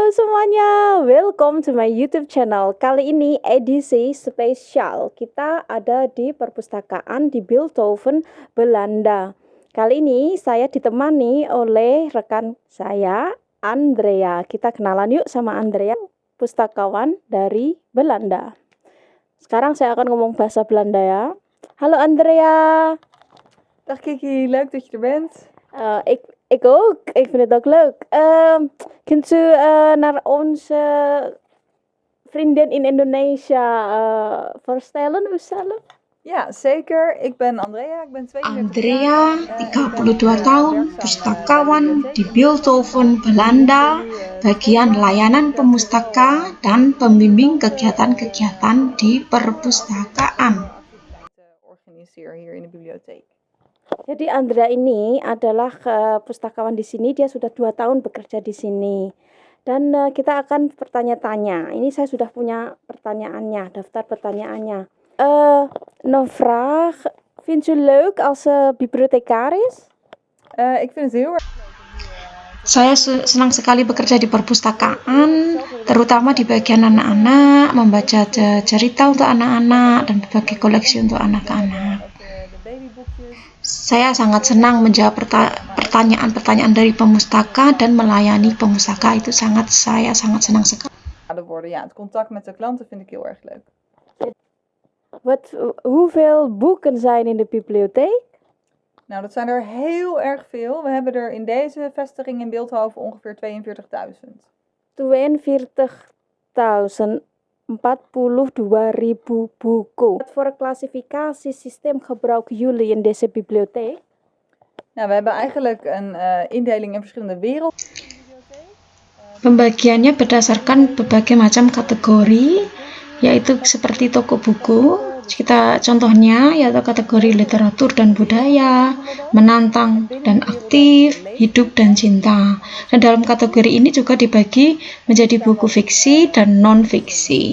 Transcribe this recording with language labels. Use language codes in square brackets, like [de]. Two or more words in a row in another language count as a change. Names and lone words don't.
[id] semuanya, [en] welcome to my YouTube channel. [id] Kali ini edisi spesial. Kita ada di perpustakaan di Bilthoven, Belanda. Kali ini saya ditemani oleh rekan saya, Andrea. Kita kenalan yuk sama Andrea, pustakawan dari Belanda. Sekarang saya akan ngomong bahasa Belanda ya. [nl] Halo Andrea. Dag Kiki, leuk dat je er bent. Ik ook. Ik vind het ook leuk. Kunt u naar onze vriendin in Indonesia voorstellen uzelf? Ja, zeker. Ik ben Andrea, ik ben 32 Andrea, jaar. [id] 32 tahun, pustakawan di Bilthoven, Belanda, bagian layanan pemustaka dan pembimbing kegiatan-kegiatan di perpustakaan. [nl] Organiseer hier in de bibliotheek. [id] Jadi Andrea ini adalah pustakawan di sini. Dia sudah 2 tahun bekerja di sini. Dan kita akan bertanya-tanya. Ini saya sudah punya pertanyaannya, daftar pertanyaannya. [nl] Nog vraag. Vindt u leuk als bibliothecaris? Ik vind het heel erg. [id] Saya senang sekali bekerja di perpustakaan, terutama di bagian anak-anak, membaca cerita untuk anak-anak dan berbagai koleksi untuk anak-anak. Saya sangat senang menjawab pertanyaan-pertanyaan dari pemustaka dan melayani pemustaka. Itu saya sangat senang sekali. [nl] Ja, het contact met de klanten vind ik heel erg leuk. Hoeveel boeken zijn in de bibliotheek? Nou, dat zijn er heel erg veel. We hebben er in deze vestiging in Bilthoven ongeveer 42.000. [id] 42.000. 42.000 buku. [nl] Wat voor klassificatiesysteem gebruiken jullie in deze bibliotheek? Nou, we hebben eigenlijk een indeling in verschillende werelden. [id] Pembagiannya berdasarkan berbagai macam kategori, yaitu seperti toko buku. Contohnya yaitu kategori literatur dan budaya, menantang dan aktif, hidup dan cinta. Dan dalam kategori ini juga dibagi menjadi buku fiksi dan non-fiksi.